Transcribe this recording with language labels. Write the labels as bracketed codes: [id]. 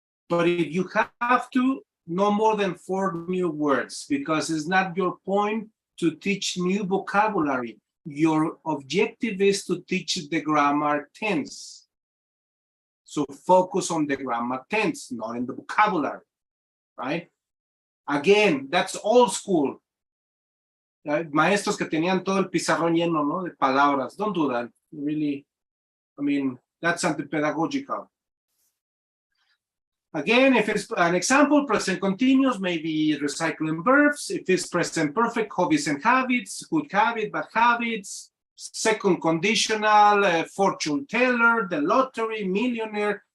[en] But if you have to, no more than 4 new words, because it's not your point to teach new vocabulary. Your objective is to teach the grammar tense. So focus on the grammar tense, not in the vocabulary, right? Again, that's old school. [es] Maestros que tenían todo el pizarrón lleno, ¿no? De palabras. [en] Don't do that. Really, I mean, that's anti-pedagogical. Again, if it's an example, present continuous, maybe recycling verbs. If it's present perfect, hobbies and habits, good habit, bad habits. Second conditional, fortune teller, the lottery, millionaire.